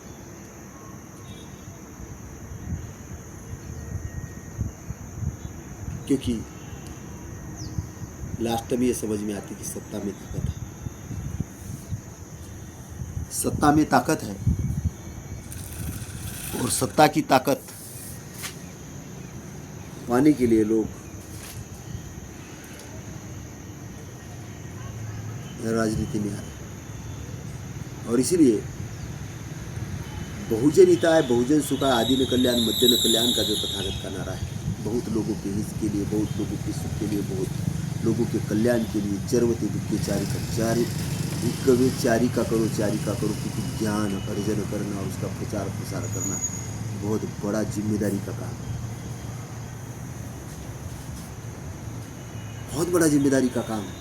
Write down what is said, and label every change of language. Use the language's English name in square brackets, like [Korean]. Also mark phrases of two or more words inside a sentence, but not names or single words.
[Hindi] क्योंकि लास्ट में ये समझ में आती कि सत्ता में ताकत है, सत्ता में ताकत है, और सत्ता की ताकत पाने के लिए लोग राजनीति में आ रहे हैं। और इसीलिए [Pali] बहुजन हिताय बहुजन सुखाय आदि न कल्याण मध्य न कल्याण [Hindi] का जो तथागत का नारा है, बहुत लोगों के हित के लिए, बहुत लोगों के सुख के लिए, बहुत लोगों के कल्याण के लिए [Pali] चरवते विज्ञ [Hindi] चारिका करो क्योंकि ज्ञान अर्जन करना और उसका प्रचार प्रसार करना बहुत बड़ा जिम्मेदारी का काम है, बहुत बड़ा जिम्मेदारी का काम है।